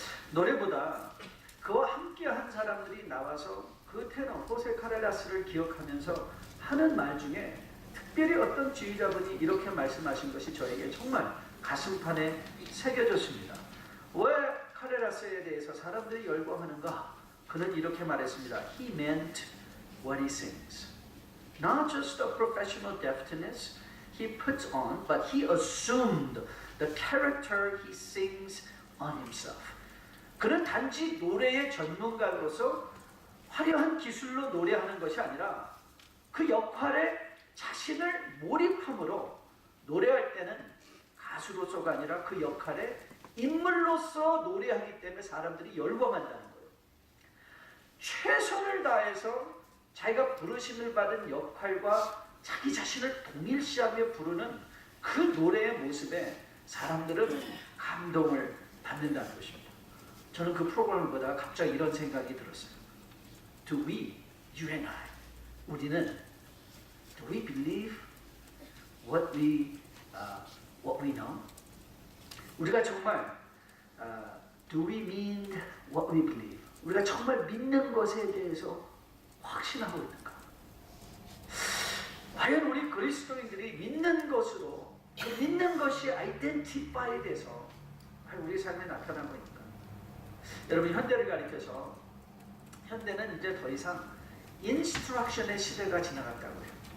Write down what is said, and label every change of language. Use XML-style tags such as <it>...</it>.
<ko>노래보다 그와 함께한 사람들이 나와서 그 테너 호세 카레라스를 기억하면서 하는 말 중에 특별히 어떤 지휘자분이 이렇게 말씀하신 것이 저에게 정말 가슴판에 새겨졌습니다. 왜 카레라스에 대해서 사람들이 열광하는가? 그는 이렇게 말했습니다.</ko> <en>He meant what he sings. Not just the professional deftness he puts on, but he assumed the character he sings on himself.</en> <ko>그는 단지 노래의 전문가로서 화려한 기술로 노래하는 것이 아니라 그 역할에 자신을 몰입함으로 노래할 때는 가수로서가 아니라 그 역할에 인물로서 노래하기 때문에 사람들이 열광한다는 거예요. 최선을 다해서 자기가 부르심을 받은 역할과 자기 자신을 동일시하며 부르는 그 노래의 모습에 사람들은 감동을 받는다는 것입니다. 저는 그 프로그램을 보다가 갑자기 이런 생각이 들었어요.</ko> <en>Do we, you and I,</en> <ko>우리는</ko> <en>Do we believe what we know?</en> <ko>우리가 정말</ko> <en>Do we mean what we believe?</en> <ko>우리가 정말 믿는 것에 대해서 확신하고 있는가? 과연 우리 그리스도인들이 믿는 것으로 믿는 것이 아이덴티파이 돼서 우리 삶에 나타나고 있는가? 여러분 현대를 가리켜서 현대는 이제 더 이상 인스트럭션의 시대가 지나갔다고 해요.</ko>